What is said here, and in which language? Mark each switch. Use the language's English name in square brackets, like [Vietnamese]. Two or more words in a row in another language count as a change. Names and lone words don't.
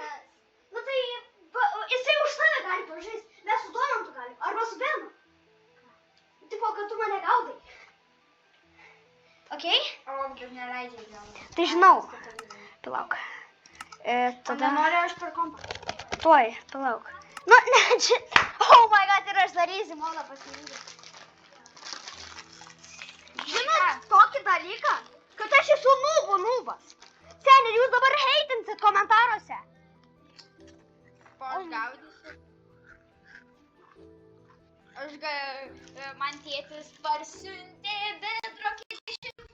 [Lithuanian] Nu tai, jisai už tave gali pažaist. Mes su Donantu galim. Arba su Benu. Tipo, kad tu mane gaudai. Okei? O, kaip neleidžia jam. Tai žinau. Palauk. Tada... Noriu aš per kompą. Tuoj, palauk. Nu, ne, čia... [English] Oh my god, [Lithuanian] ir aš darysiu, mano pasirinkti. Žinot, tokį dalyką, kad aš esu nūbas. Seniai, jūs dabar heitinsit komentaruose. O aš gaudysiu. Man tėtis parsiuntė bedrokį.